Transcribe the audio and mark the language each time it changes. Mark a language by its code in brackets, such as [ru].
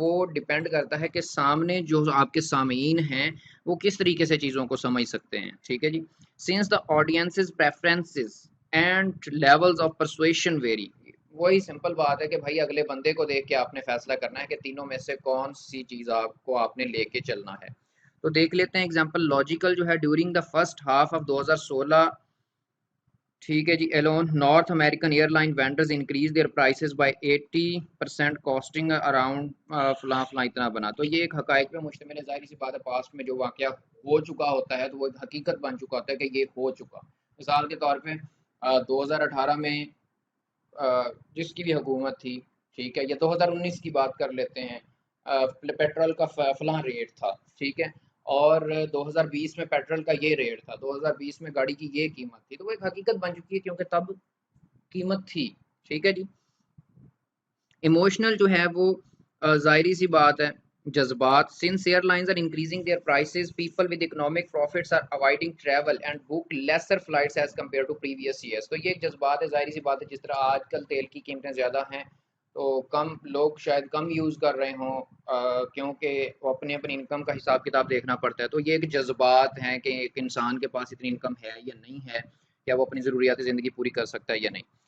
[ur] وہ ڈیپینڈ کرتا ہے کہ سامنے جو آپ کے سامعین ہیں وہ کس طریقے سے چیزوں کو سمجھ سکتے ہیں، ٹھیک ہے جی. [en] Since the audiences preferences and levels of persuasion vary. [ur] وہی سمپل بات ہے کہ بھائی اگلے بندے کو دیکھ کے آپ نے فیصلہ کرنا ہے کہ تینوں میں سے کون سی چیز آپ نے لے کے چلنا ہے. تو دیکھ لیتے ہیں اگزامپل. [en] logical [ur] جو ہے [en] during the first half of 2016، [ur] ٹھیک ہے جی، [en] alone North American airline vendors increase their prices by 80% costing around [ur] فلاں فلاں اتنا بنا. تو یہ ایک حقائق پہ مشتمل ہے. ظاہر سی بات ہے پاسٹ میں جو واقعہ ہو چکا ہوتا ہے تو وہ ایک حقیقت بن چکا ہوتا ہے کہ یہ ہو چکا. مثال کے طور پہ 2018 میں جس کی بھی حکومت تھی، ٹھیک ہے، یا 2019 کی بات کر لیتے ہیں، پیٹرول کا فلاں ریٹ تھا، ٹھیک ہے، اور 2020 میں پیٹرول کا یہ ریٹ تھا، 2020 میں گاڑی کی یہ قیمت تھی. تو وہ ایک حقیقت بن چکی ہے کیونکہ تب قیمت تھی، ٹھیک ہے جی. ایموشنل جو ہے وہ ظاہری سی بات ہے جذبات. [en] since airlines are increasing their prices, people with economic profits are avoiding travel and book lesser flights as compared to previous years. [ur] تو یہ ایک جذبات ہے، ظاہری سی بات ہے. جس طرح آج کل تیل کی قیمتیں زیادہ ہیں تو کم لوگ شاید کم یوز کر رہے ہوں کیونکہ وہ اپنی انکم کا حساب کتاب دیکھنا پڑتا ہے. تو یہ ایک جذبات ہیں کہ ایک انسان کے پاس اتنی انکم ہے یا نہیں ہے، کیا وہ اپنی ضروریات زندگی پوری کر سکتا ہے یا نہیں.